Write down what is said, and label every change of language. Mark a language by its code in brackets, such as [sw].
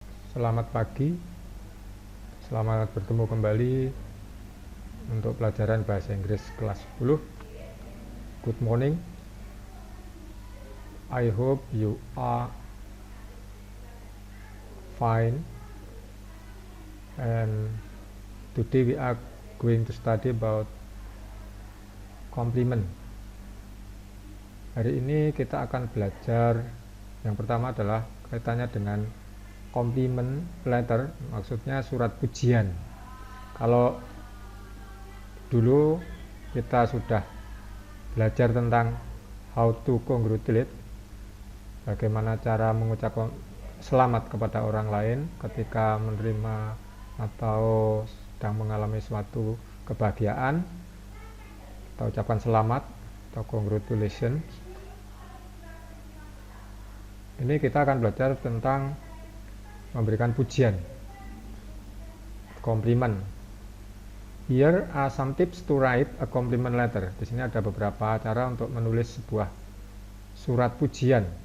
[id] Selamat pagi, selamat bertemu kembali untuk pelajaran bahasa Inggris kelas 10. [en] Good morning, I hope you are fine, and today we are going to study about compliment. [id] Hari ini kita akan belajar, yang pertama adalah kaitannya dengan compliment letter, maksudnya surat pujian. Kalau dulu kita sudah belajar tentang [en] how to congratulate, [id] bagaimana cara mengucapkan selamat kepada orang lain ketika menerima atau sedang mengalami suatu kebahagiaan, kita ucapkan selamat atau congratulations. Ini kita akan belajar tentang memberikan pujian, compliment. [en] Here are some tips to write a compliment letter. [id] Di sini ada beberapa cara untuk menulis sebuah surat pujian.